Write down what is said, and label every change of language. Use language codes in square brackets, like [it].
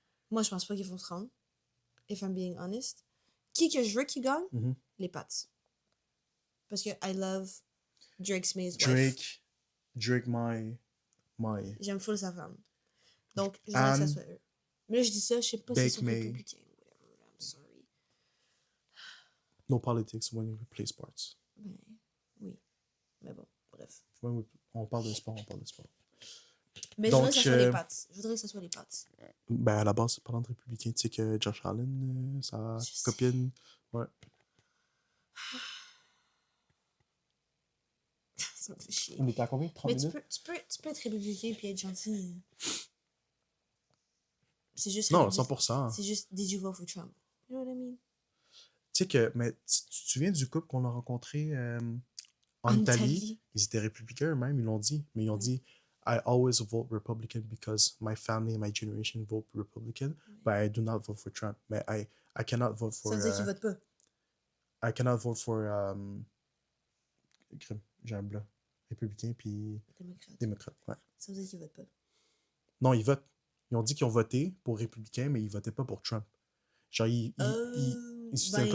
[fr] Moi, je pense pas qu'ils vont se rendre. [en] If I'm being honest. [fr] Qui que je veux qui gagne? Mhm. [en] Les Pats. [fr] Parce que [en] I love Drake Smith's wife. Drake, my. [fr] J'aime full sa femme. Donc, je voudrais que ça soit eux. Mais là, je dis ça, je sais pas si c'est sur républicain. [en] Whatever, I'm sorry. No politics when we play sports. [fr] Ben, oui. Mais bon, bref. On parle de sport, Mais donc, je voudrais que ça soit les Pats. Je voudrais que ça soit les Pats. Ben, à la base, parlant de républicain, tu sais que Josh Allen, sa copine. Ouais. Ça me fait chier. On était à combien? 30 Mais minutes? tu peux être républicain puis être gentil. C'est juste. Non, 100%. C'est juste, [en] did you vote for Trump? You know what I mean? [fr] Tu sais que, mais tu te souviens du couple qu'on a rencontré en Italie? Ils étaient républicains eux-mêmes, ils l'ont dit. Mais ils ont dit, [en] I always vote Republican because my family and my generation vote Republican, but I do not vote for Trump. [fr] Mais [en] I cannot vote for... [fr] Ça veut dire qu'ils votent pas. [en] I cannot vote for... [fr] J'ai un blanc. Républicain puis... Démocrate. Démocrate, ouais. Ça veut dire qu'ils votent pas. Non, ils votent. ils ont dit qu'ils ont voté pour républicain, mais ils votaient pas pour Trump. Genre, ils soutiennent pas